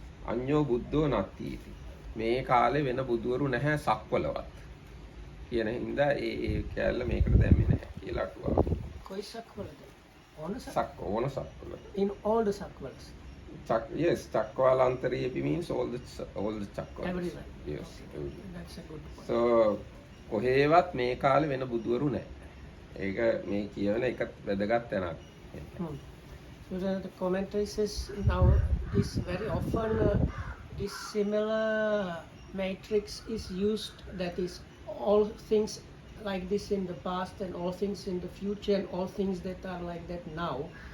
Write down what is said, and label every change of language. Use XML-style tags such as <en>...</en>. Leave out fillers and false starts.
<pi>අඤ්ඤෝ බුද්ධෝ නත්තිති.</pi> <si>මේ කාලේ වෙන බුදුවරු නැහැ සක්වලවත්. කියන හින්දා ඒ කැලල මේකට දැම්මේ නැහැ කියලා අටුවාව. කොයි සක්වලද? ඕන ඕන සක්වල.</si> <en>In all the sakwalas. Yes, Chakwalantaryepi means all the chakwas. Everywhere. Yes, everywhere. That's a good point.</en> <si>So කොහේවත් මේ කාලේ වෙන බුදුවරු නැහැ. ඒක මේ කියවන එක වැදගත් තැනක්.</si> <en>So the commentary says now this very often this similar matrix is used, that is all things like this in the past and all things in the future and all things that are like that now.</en>